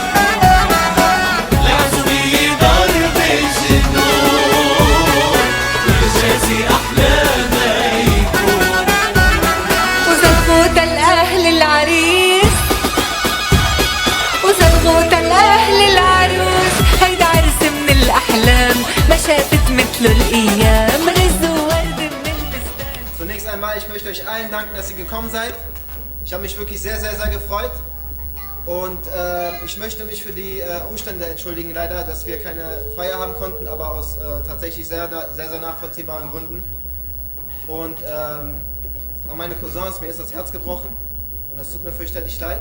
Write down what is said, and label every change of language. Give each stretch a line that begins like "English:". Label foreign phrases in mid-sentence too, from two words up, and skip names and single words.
Arabic: العزوبية ضرب الجنون والجازي أحلى ما يكون. وزلغوطة الأهل العريس وزلغوطة الأهل العروس، هيدا عرس من الأحلام ما شافت مثله الأيام، رز وورد من البستان.
German: Zunächst einmal, ich möchte euch allen danken, dass ihr gekommen seid. Ich habe mich wirklich sehr, sehr, sehr gefreut. Und ich möchte mich für die Umstände entschuldigen, leider, dass wir keine Feier haben konnten, aber aus tatsächlich sehr, sehr, sehr nachvollziehbaren Gründen. Und an meine Cousins, mir ist das Herz gebrochen und es tut mir fürchterlich leid.